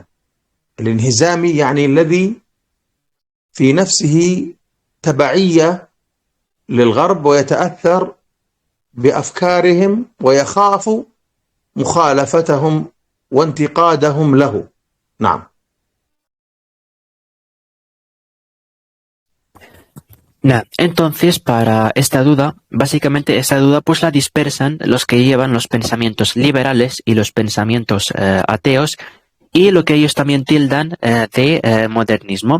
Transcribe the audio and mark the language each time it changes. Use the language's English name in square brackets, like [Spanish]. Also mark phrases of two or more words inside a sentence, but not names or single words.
[Arabic] الانهزامي يعني الذي في نفسه تبعية للغرب ويتأثر بأفكارهم ويخاف مخالفتهم وانتقادهم له. نعم. [Spanish] Nah, entonces para esta duda, básicamente esta duda pues la dispersan los que llevan los pensamientos liberales y los pensamientos ateos, y lo que ellos también tildan de modernismo.